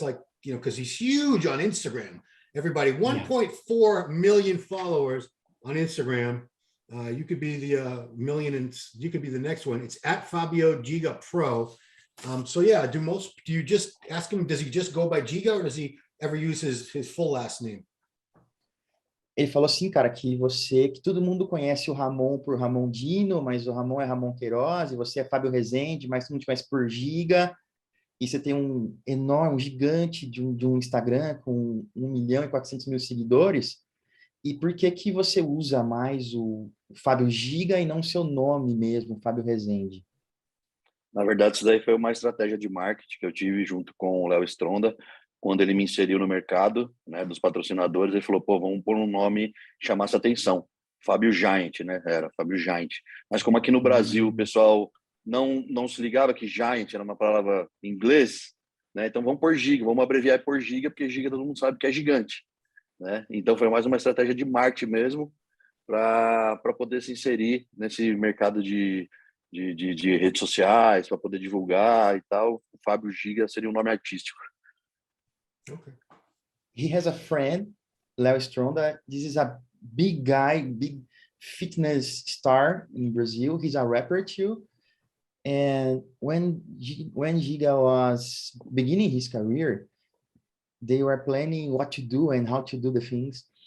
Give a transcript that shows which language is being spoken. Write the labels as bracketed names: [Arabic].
[English] It's like, because he's huge on Instagram. Everybody, 1.4 million followers on Instagram. You could be the million, and you could be the next one. It's at Fabio Giga Pro. So yeah, do you just ask him, does he just go by Giga, or does he ever use his full last name? [Portuguese] Ele falou assim, cara, que todo mundo conhece o Ramon por Ramondino, mas o Ramon é Ramon Queiroz, e você é Fábio Rezende, mas todo mundo te conhece por Giga, e você tem um gigante de um Instagram com 1.400.000 seguidores, e por que você usa mais o Fábio Giga e não seu nome mesmo, Fábio Rezende? Na verdade, isso daí foi uma estratégia de marketing que eu tive junto com o Léo Stronda. Quando ele me inseriu no mercado, né, dos patrocinadores, ele falou, vamos pôr um nome que chamasse atenção. Fábio Giant, né? Era Fábio Giant. Mas como aqui no Brasil o pessoal não se ligava que Giant era uma palavra em inglês, né? Então vamos pôr Giga, vamos abreviar por Giga, porque Giga todo mundo sabe que é gigante, né? Então foi mais uma estratégia de marketing mesmo, para poder se inserir nesse mercado de redes sociais, para poder divulgar e tal. O Fábio Giga seria um nome artístico. [English] Okay. He has a friend, Léo Stronda. This is a big guy, big fitness star in Brazil. He's a rapper too. And when Giga was beginning his career, they were planning what to do and how to do the things.